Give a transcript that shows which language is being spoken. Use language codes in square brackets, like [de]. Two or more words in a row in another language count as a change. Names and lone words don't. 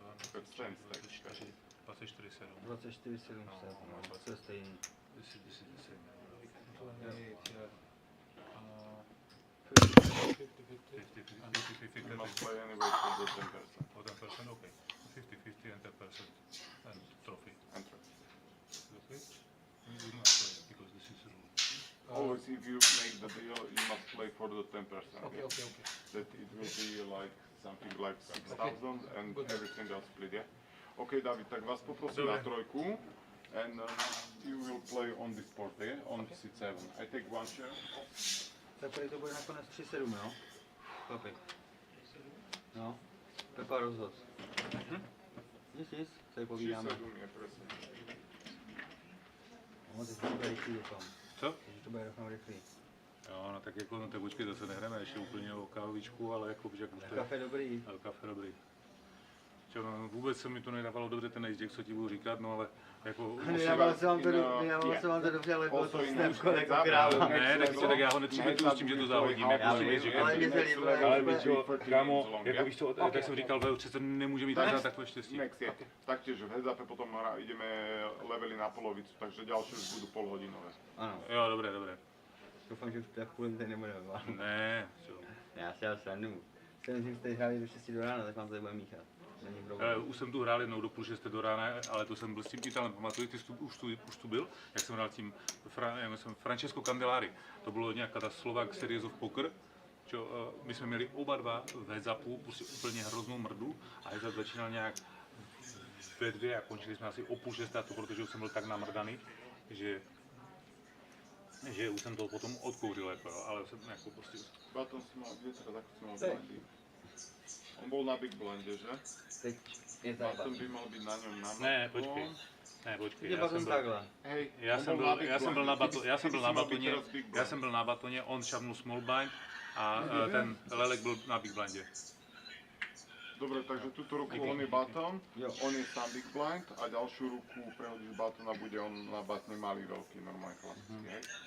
[en] But same stack. 24,7. 24 700, [cs] no, to je stejný. [en] This is the same. You must play anyway for the 10%. For 10%, okay. 50-50 and 10%. And trophy. And trophy. Okay? We must play because this is rule. Always if you make the deal, you must play for the 10%. Okay. That it will be like something like 6,000 and everything else split, yeah? [cs] Okay, David, tak vás poprosím na trojku. [en] And you will play on this board, yeah? On C7. I take one share. [cs] Tak tady to bude nakonec 3-7, jo? Chlapi. No, Pepa rozhod. Nic, tady povídáme. [sk] 3-7 je presne. [cs] No, teď to bude rychlý doufám. Co? Takže to bude doufám rychlý. Jo, no tak jako, no tak počkej, zase nehrajeme ještě úplně o kávičku, ale jako, že... Kafe dobrý. Kafe dobrý. Čo, no, vůbec se mi to nedávalo dobře ten ace, co ti budu říkat, no ale jako... Nedávalo se vám to dobře, ale bylo to snapko jako kráva. Ne, tak já ho nepřipětuju s tím, že to závodíme. Ale mě se líbilo. Ale víš čo, kámo, jako víš co, tak jsem říkal, přece nemůže mít takové štěstí. Next je. [sk] Taktiež v heads-upe potom ideme levely na polovicu, takže ďalšie už budú polhodinové. [cs] Ano. Jo, dobré. Doufám, že už tak půl tady nebudeme. Ne, čo. Já si dělal srandu. Jsem si jste hráli do 6 do rána, tak vám tady budeme míchat. Už jsem tu hrál jednou do půl 6 do rána, ale to jsem byl s tím Italem, pamatuju, ty už tu byl, jak jsem hrál tím Francesco Candelari. To bylo nějaká ta Slovak Series of Poker. Čo, my jsme měli oba dva v heads-upu, prostě úplně hroznou mrdu a heads-up začínal nějak ve 2 a končili jsme asi o půl 6, to protože už jsem byl tak namrdaný, že už jsem to potom odkouřil, jako, ale jsem jako prostě... [sk] Baton si mal, kde teda takto si mal blindy? On bol na big blinde, že? [cs] Teď je tady [sk] Baton by mal byť na ňom na [cs] Ne, počkej. Já jsem byl na batoně, on šavnul small blind a ten Lelek byl na big blindě. [sk] Dobre, takže túto ruku on je baton, on je sám big blind a ďalšiu ruku prehodíš baton a bude on na batne malý, veľký, normálny klasický, hej?